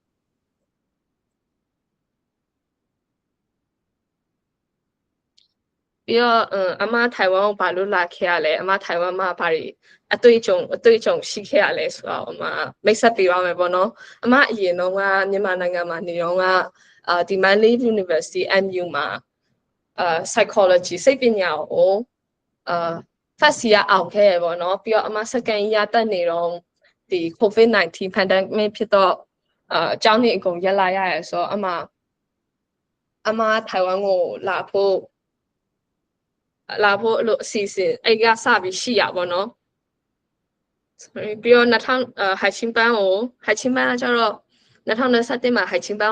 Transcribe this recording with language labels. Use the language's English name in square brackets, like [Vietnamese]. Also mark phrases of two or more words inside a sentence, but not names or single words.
[Burmese] ပြီးတော့အမထိုင်ဝမ်ကိုဘာလို့လာခဲ့ရလဲအမထိုင်ဝမ်မှာဘာတွေအတွေ့အကြုံ ရှိခဲ့ရလဲဆိုတော့အမမိတ်ဆက်ပေးပါမယ်ပေါ့နော်အမအရင်တော့ကမြန်မာနိုင်ငံမှာနေတော့ကဒီ Mandalay University MU မှာpsychology စိတ်ပညာကို [English] first year [Burmese] အောင်ခဲ့ရပေါ့နော်ပြီးတော့အမ [English] second year [Burmese] တက်နေတော့ဒီ [English] COVID-19 pandemic [Burmese] ဖြစ်တော့အကြောင်းတွေအကုန်ရပ်လာရရဆိုတော့အမထိုင်ဝမ်ကိုလာဖို့ အဲ့လိုအစီအစဉ်အဲ့ကစပြီးရှိရပါတော့ပြီးတော့ဟိုက်ချင်းပန်းကကျတော့2021မှာဟိုက်ချင်းပန်း